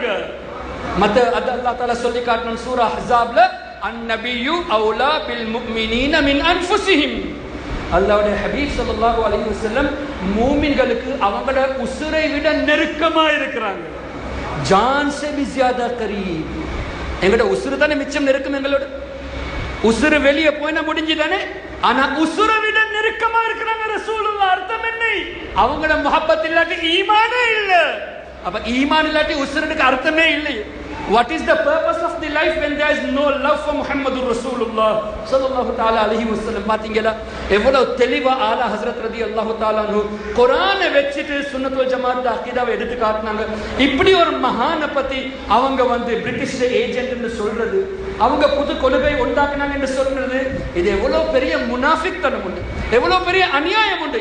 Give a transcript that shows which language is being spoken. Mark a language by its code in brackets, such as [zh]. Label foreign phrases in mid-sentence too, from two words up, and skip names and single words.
[ta] மத்த [ar] الله تعالى [ta] சொல்லி காட்டினான் சூரா அஹ்ஸாப்ல, [ar] النبي أولى بالمؤمنين من أنفسهم. [ta] அல்லாஹ்வுடைய ஹபீப் [ar] صلى الله عليه وسلم [ta] மூமின்களுக்கு அவங்களோட உசுரை விட நெருக்கமா இருக்கிறாங்க. [hi] ஜான் से भी ज्यादा करीब. [ta] எங்களோட உசுரு தானே மிச்சம் நெருக்கம். எங்களோட உசுரு வெளியே போயினா முடிஞ்சு தானே, ஆனா உசுரை விட நெருக்கமா இருக்கிறாங்க ரசூலுல்லாஹ். அர்த்தம் என்ன? அவங்களோட முஹப்பத் இல்லாட்டி ஈமானே இல்ல. அப்ப ஈமான் இல்லாட்டி உசுருக்கு அர்த்தமே இல்லை. [en] What is the purpose of the life when there is no love for [ar] محمد رسول الله صلى الله تعالى عليه وسلم? [ta] பாத்தீங்களா எவ்வளவு தெளிவா ஆலா ஹஸ்ரத் [ar] رضي الله تعالى عنه [ta] குர்ஆனை வெச்சிட்டு [ar] سنة والجماعة [ta] அகீதாவை எடுத்து காட்டினாங்க. இப்படி ஒரு மகான பத்தி அவங்க பிரிட்டிஷ் ஏஜென்ட்னு சொல்றது, அவங்க புது கொள்கை உண்டாக்குனாங்க என்று சொல்றது, இது எவ்வளவு பெரிய முனாஃபிக் தனம் உண்டு, எவ்வளவு பெரிய அநியாயம் உண்டு.